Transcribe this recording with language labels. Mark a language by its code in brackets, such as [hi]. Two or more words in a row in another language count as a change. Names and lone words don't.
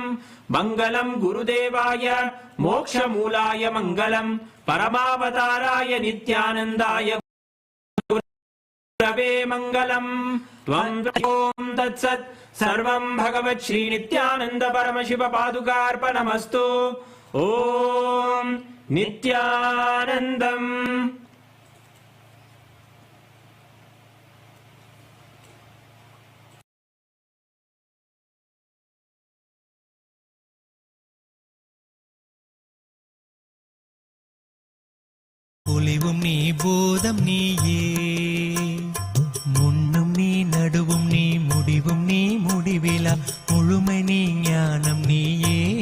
[sa] मङ्गलम् गुरुदेवाय मोक्षमूलाय मङ्गलम् परमावताराय नित्यानन्दाय गुरवे मङ्गलम्। त्वम् ॐ तत्सत् सर्वं भगवत् श्रीनित्यानन्द परमशिव पादुकार्पणमस्तु। ॐ नित्यानन्दम्। [ta] ஒளிவும் நீ போதம் நீயே முன்னும் நீ நடுவும் நீ முடிவும் நீ முடிவிலா முழுமை நீ ஞானம் நீயே